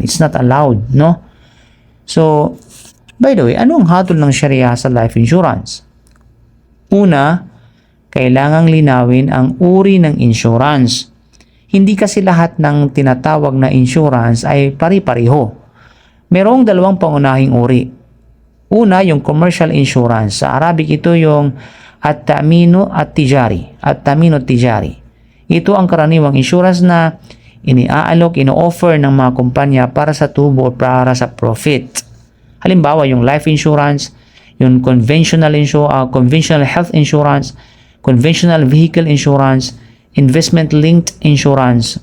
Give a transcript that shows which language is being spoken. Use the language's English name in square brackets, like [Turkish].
[English] It's not allowed, no? So, by the way, [Filipino] ano ang hatol ng Sharia sa [English] life insurance? [Filipino] Una, kailangang linawin ang uri ng insurance. Hindi kasi lahat ng tinatawag na insurance ay pari-pariho. Merong dalawang pangunahing uri. Una, yung commercial insurance. Sa Arabic, ito yung at-ta'minu at-tijari. At-ta'minu at-tijari. Ito ang karaniwang insurance na iniaalok, ino-offer ng mga kumpanya para sa tubo o para sa profit. Halimbawa, yung life insurance, yung conventional health insurance, conventional vehicle insurance, investment-linked insurance.